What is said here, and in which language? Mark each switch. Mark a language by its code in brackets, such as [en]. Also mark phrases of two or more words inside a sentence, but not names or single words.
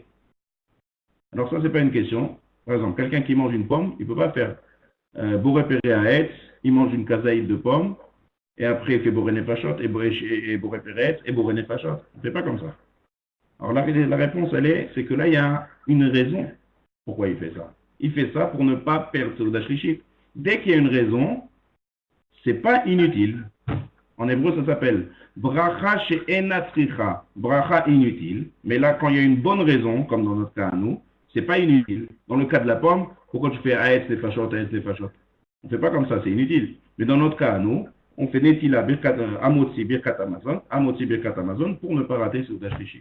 [fr] Alors ça, c'est pas une question. Par exemple, quelqu'un qui mange une pomme, il ne peut pas faire [he] בורא פרי העץ, [fr] il mange une kazaïd de pomme, et après il fait [he] בורא נפשות, [fr] et [he] בורא פרי [fr] et [he] בורא נפשות. [fr] On ne fait pas comme ça. Alors la réponse, c'est que là, il y a une raison pourquoi il fait ça. Il fait ça pour ne pas perdre [he] סעודה שלישית. [fr] Dès qu'il y a une raison, c'est pas inutile. En hébreu, ça s'appelle [he] ברכה שאינה צריכה, [fr] bracha inutile. Mais là, quand il y a une bonne raison, comme dans notre cas à nous, c'est pas inutile. Dans le cas de la pomme, pourquoi tu fais [he] העץ נפשות, העץ נפשות? [fr] On fait pas comme ça, c'est inutile. Mais dans notre cas à nous, on fait [he] נטילה המוציא ברכת המזון [fr] pour ne pas rater [he] סעודה שלישית.